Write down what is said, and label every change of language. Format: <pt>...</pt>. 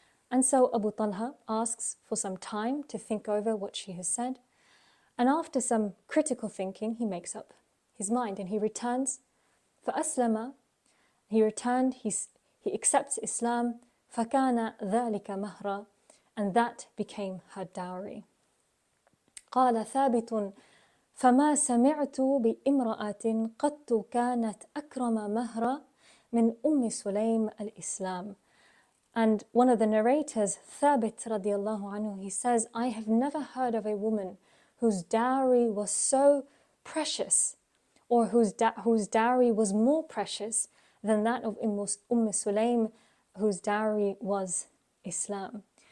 <en>And so Abu Talha asks for some time to think over what she has said, and after some critical thinking, he makes up his mind and he returns.</en> <ar>فَأَسْلَمَ.</ar> <en>He returned, he accepts Islam.</en> <ar>فَكَانَ ذَلِكَ مَهْرًا.</ar> <en>And that became her dowry.</en> <ar>قال ثابت فما سمعت بامرأة قط كانت أكرم مهرا من سليم الإسلام.</ar> <en>And one of the narrators, Thabit radiallahu anhu, he says, I have never heard of a woman whose dowry was so precious, or whose dowry was more precious than that of Sulaym, whose dowry was Islam.</en>